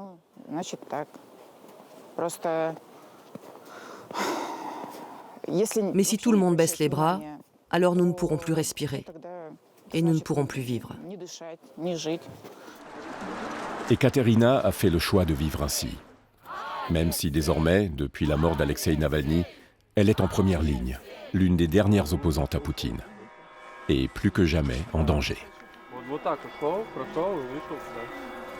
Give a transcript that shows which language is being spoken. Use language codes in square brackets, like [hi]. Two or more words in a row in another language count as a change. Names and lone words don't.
[fr] Mais si tout le monde baisse les bras, alors nous ne pourrons plus respirer et nous ne pourrons plus vivre. Ekaterina a fait le choix de vivre ainsi. Même si désormais, depuis la mort d'Alexeï Navalny, elle est en première ligne, l'une des dernières opposantes à Poutine. Et plus que jamais en danger. [ru] Вот так вот шел, прошел и вышел сюда.